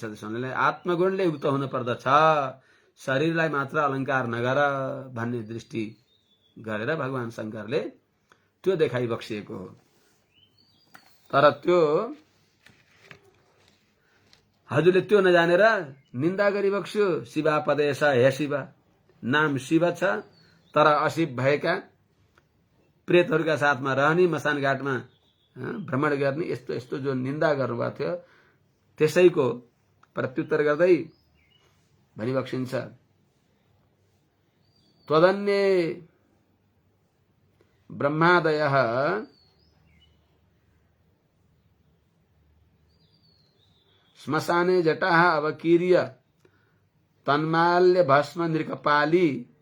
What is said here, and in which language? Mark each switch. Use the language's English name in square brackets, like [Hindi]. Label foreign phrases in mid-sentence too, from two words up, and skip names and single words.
[Nepali] त्यसैले आत्मगुणले युक्त हुन पर्दछ, शरीरलाई मात्र अलंकार नगर भन्ने दृष्टि गरेर भगवान शंकरले त्यो देखाइबक्सिएको हो। तर त्यो हजुरले त्यो नजानेर निन्दा गरिबक्स्यो। शिवा पदेश, हे शिव, नाम शिव छ तर अशिव भएका प्रेतहरूका साथमा रहने, मसान घाटमा भ्रमण गर्ने, यस्तो यस्तो जो निन्दा गर्नुभएको थियो त्यसैको प्रत्युत्तर गर्दै भनिबक्सिन्छ। [Sanskrit] त्वदन्ये ब्रह्मादयः श्मशाने जटाः अवकीर्य तन्माल्य भस्म नृकपाली